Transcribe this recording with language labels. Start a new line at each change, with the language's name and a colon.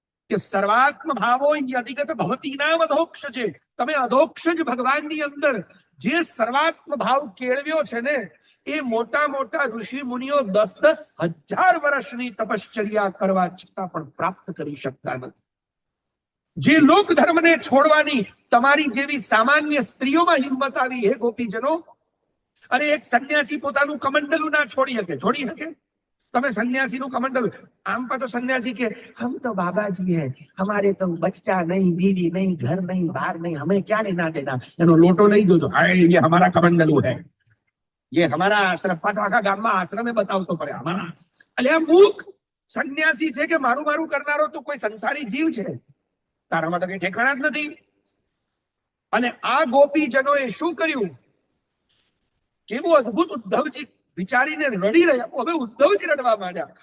Gujarati: કે
Sanskrit: સર્વાત્મ ભાવો અધિગત ભવતી નામ અધોક્ષ.
Gujarati: તમે અધોક્ષ જ ભગવાનની અંદર જે સર્વાત્મ ભાવ કેળવ્યો છે ને, એ મોટા મોટા ઋષિ મુનિઓ 10,000 વર્ષની તપશ્ચર્યા કરવા છતાં પણ પ્રાપ્ત કરી શકતા નથી. જે લોક ધર્મને છોડવાની તમારી જેવી સામાન્ય સ્ત્રીઓમાં હિંમત આવી હે ગોપીજનો. અરે એક સંન્યાસી પોતાનું કમંડલું ના છોડી શકે? છોડી શકે? તમે સન્યાસીનું કમંડલું, આમ પર તો સન્યાસી કે
Hindi: હમ તો બાબાજી હે, हमारे तो बच्चा नहीं, बीवी नहीं, घर नहीं, बाहर नहीं, हमें क्या लेना देना.
Gujarati: એનો લોટો લઈ જોજો,
Hindi: ये हमारा कमंडलू है, ये हमारा आश्रम.
Gujarati: પાછો આખા ગામમાં આશ્રમે બતાવતો પડે અમારા. એટલે આ મૂક સન્યાસી છે કે મારું મારું કરનારો તો કોઈ સંસારી જીવ છે. તારા માટે કઈ ઠેકાણા જ નથી. અને આ ગોપીજનોએ શું કર્યું? કેવું અદભુત! ઉદ્ધવજી વિચારીને રડી રહ્યા. હવે ઉદ્ધવજી રડવા માંડ્યા.